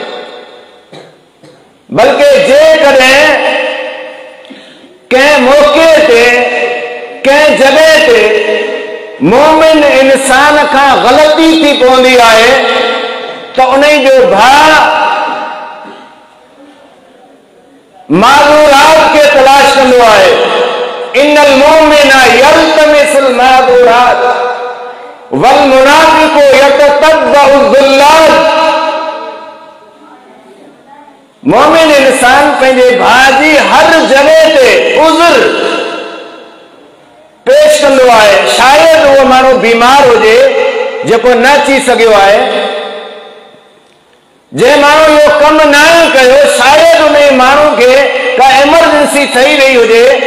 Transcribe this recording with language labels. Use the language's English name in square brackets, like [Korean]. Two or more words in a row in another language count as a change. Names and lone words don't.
[Sindhi] बल्कि जेकॾहिं कंहिं मौक़े ते, कंहिं जॻह ते मोमिन इंसान खां ग़लती थी पवंदी आहे त उन जो भाउ माज़ूरात खे तलाश कंदो आहे। [Arabic] إن المؤمن يلتمس المعاذير والمنافق يتتبع الزلات. [Sindhi] मोमिन इंसान पंहिंजे भाउ जी हर जॻह ते उज़र पेश कंदो आहे। शायदि उहो माण्हू बीमार हुजे जेको न अची सघियो आहे, जंहिं माण्हू इहो कमु न कयो, शायदि उन माण्हू खे का एमरजेंसी ठही रही हुजे।